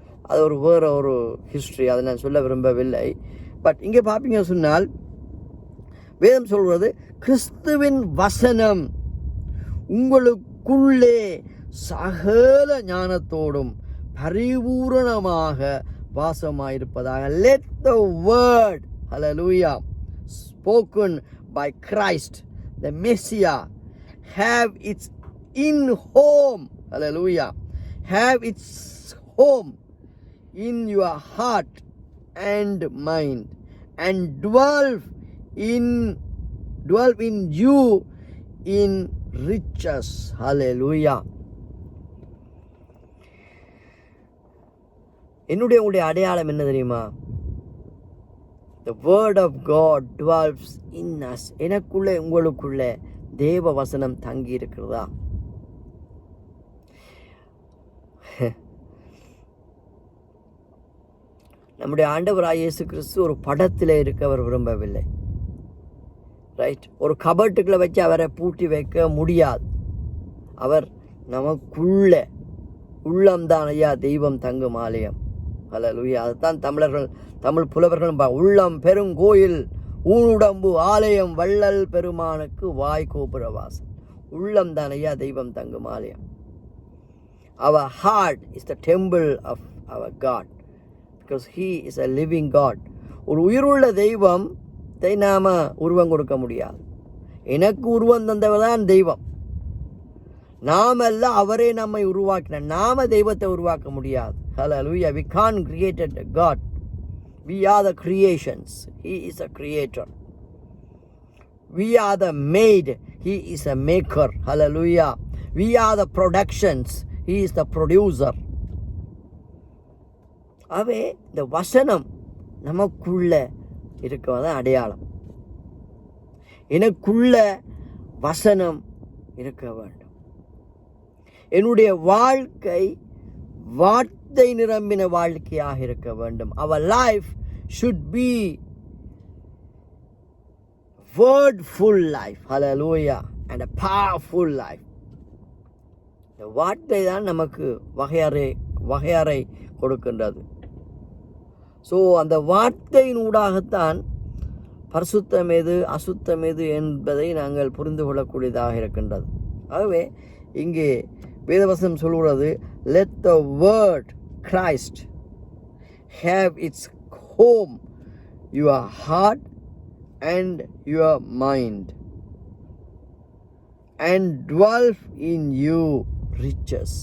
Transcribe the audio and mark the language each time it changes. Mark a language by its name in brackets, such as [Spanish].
[Tamil] அது வேறு ஒரு ஹிஸ்ட்ரி, அதை நான் சொல்ல விரும்பவில்லை. பட் இங்கே பார்ப்பீங்க சொன்னால் வேதம் சொல்வது, கிறிஸ்துவின் வசனம் உங்களுக்குள்ளே சகல ஞானத்தோடும் பரிபூரணமாக வாசமாயிருப்பதாக. [English] Let the word, hallelujah, spoken by Christ, the Messiah, have its in home, hallelujah, have its home in your heart and mind, and dwell in you in riches, hallelujah. [Tamil] உங்களுடைய அடையாளம் என்ன தெரியுமா? [English] The word of God dwells in us. [Tamil] எனக்குள்ளே உங்களுக்குள்ளே தேவ வசனம் தங்கி இருக்கிறதா? நம்முடைய ஆண்டவராகிய இயேசு கிறிஸ்து ஒரு படத்தில் இருக்க அவர் விரும்பவில்லை. ரைட்? ஒரு கபட்டுக்குள்ள வச்சு அவரை பூட்டி வைக்க முடியாது. அவர் நமக்குள்ள உள்ளம்தான் ஐயா தெய்வம் தங்கும் ஆலயம். ஹல்லேலூயா. அதுதான் தமிழ் புலவர்கள் உள்ளம் பெருங்கோயில் ஊனுடம்பு ஆலயம் வள்ளல் பெருமானுக்கு வாய் கோபுரவாசம். உள்ளம் தான் ஐயா தெய்வம் தங்கும் ஆலயம். [English] Our heart is the temple of our God, because He is a living God. [Tamil] ஒரு உயிருள்ள தெய்வத்தை நாம உருவம் கொடுக்க முடியாது. எனக்கு உருவம் தந்தவர் தான் தெய்வம். நாமல்ல, அவரே நம்மை உருவாக்கினார். நாம தெய்வத்தை உருவாக்க முடியாது. [English] Hallelujah. We can't create a God. We are the creations. He is a creator. We are the made. He is a maker. Hallelujah. We are the productions. He is the producer. [Tamil] அவே இந்த வசனம் நமக்குள்ள இருக்கவதான் அடையாளம். எனக்குள்ள வசனம் இருக்க வேண்டும். என்னுடைய வாழ்க்கை வார்த்தை நிரம்பின வாழ்க்கையாக இருக்க வேண்டும். [English] Our life should be wordful life. Hallelujah. And a powerful life. [Tamil] இந்த வார்த்தை தான் நமக்கு வகையறை கொடுக்கின்றது. ஸோ அந்த வார்த்தையின் ஊடாகத்தான் பரிசுத்தம் எது அசுத்தம் எது என்பதை நாங்கள் புரிந்து கொள்ளக்கூடியதாக இருக்கின்றது. ஆகவே இங்கே வேதவசனம் சொல்கிறது, [English] let the word Christ have its home your heart and your mind, and dwell in you riches.